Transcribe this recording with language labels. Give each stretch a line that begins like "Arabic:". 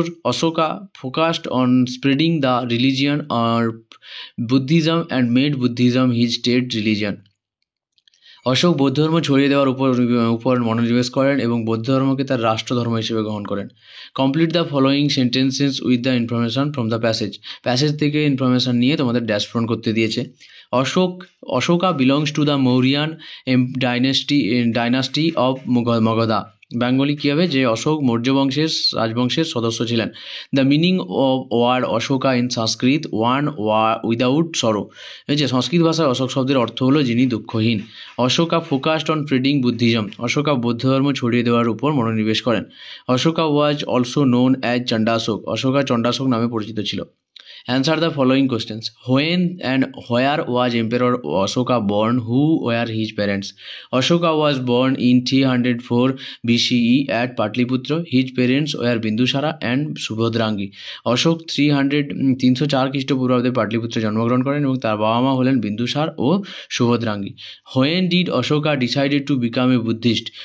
English: Ashoka focused on spreading the religion or Buddhism and made Buddhism his state religion.
Bangla: Ashok বৌদ্ধ ধর্ম ছড়িয়ে দেওয়ার উপর মনোনিবেশ করেন এবং বৌদ্ধ ধর্মকে তার রাষ্ট্রধর্ম হিসেবে গ্রহণ করেন।
English: Complete the following sentences with the information from the passage.
Bangla: Passage থেকে ইনফরমেশন নিয়ে তোমাদের ড্যাশ পূরণ করতে দিয়েছে।
English: Ashoka belongs to the Mauryan dynasty of Magadha.
Bangla: Bengali কী হবে, যে অশোক মৌর্য বংশের রাজবংশের সদস্য ছিলেন।
English: the meaning of word Ashoka in Sanskrit one without sorrow,
Bangla: এই যে সংস্কৃত ভাষায় অশোক শব্দের অর্থ হলো যিনি দুঃখহীন।
English: Ashoka focused on spreading Buddhism,
Bangla: Ashoka বৌদ্ধ ধর্ম ছড়িয়ে দেওয়ার উপর মনোনিবেশ করেন।
English: Ashoka was also known as Chandashoka,
Bangla: Ashoka Chandashoka নামে পরিচিত ছিল।
English: Answer the following questions. When and where was Emperor Ashoka born? Who were his parents? Ashoka was born in 304 BCE at Patliputra. His parents were Bindusara and Subhadrangi.
Bangla: Ashok 304 খ্রিস্টপূর্বাব্দে পাটলিপুত্রে জন্মগ্রহণ করেন এবং তার বাবা মা হলেন বিন্দুসার ও সুভদ্রাঙ্গী।
English: When did Ashoka decided to become a Buddhist?